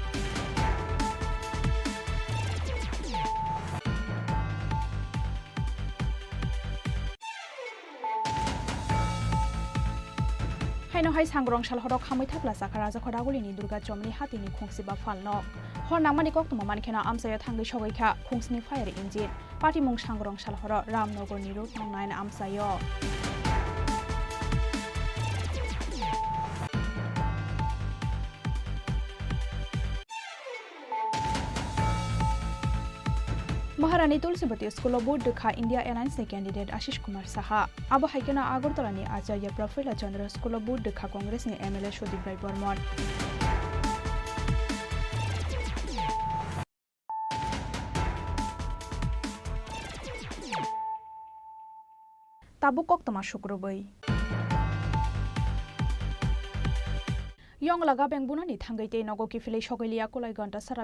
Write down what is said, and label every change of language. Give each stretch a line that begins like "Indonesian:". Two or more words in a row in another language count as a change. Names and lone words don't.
Kok Borok: हाय सांग्रं सालहरक खामै थाब्ला जाखा राजा खदागुलिनि दुर्गा चमनि हातिनि खुंसिबा फालनक हरनांमानि कक्तमा मानखेना आमसाया थांगै सगैखा खुंसिनि
English: fire engine party
Kok Borok: मुं सांग्रं सालहर रामनगरनि रोड नं 9 आमसायो महारानी तुलसीवती स्कूल बोर्ड देखा इंडिया एलायंस कैंडिडेट आशीष कुमार साहा आबहायकेना आगरतलानि आचार्य प्रफुल्ल चंद्र स्कूल बोर्ड देखा कांग्रेस नि एमएलए सुदीप राय बर्मन ताबुक कक्तमा शुक्रबै यंग लगा बेंगबुनानि थांगैते नगो किफिलै सगैलिया कुलाय घन्टा सारा